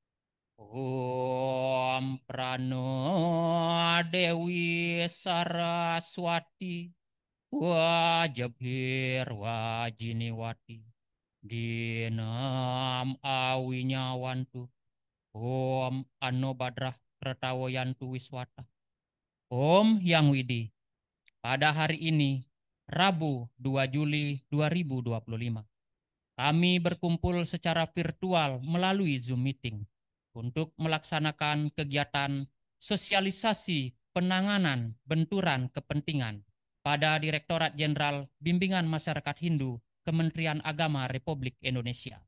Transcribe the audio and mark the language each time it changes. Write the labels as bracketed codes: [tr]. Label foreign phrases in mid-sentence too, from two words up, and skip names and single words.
[sa] Om Prano Dewi Saraswati. Wajabhir Wajiniwati. Dinam Awinyawantu. Om Anobadrah Kretawayantu Wiswata. Om Yang Widi. [id] Pada hari ini, Rabu 2 Juli 2025, kami berkumpul secara virtual melalui Zoom Meeting untuk melaksanakan kegiatan sosialisasi penanganan benturan kepentingan pada Direktorat Jenderal Bimbingan Masyarakat Hindu Kementerian Agama Republik Indonesia.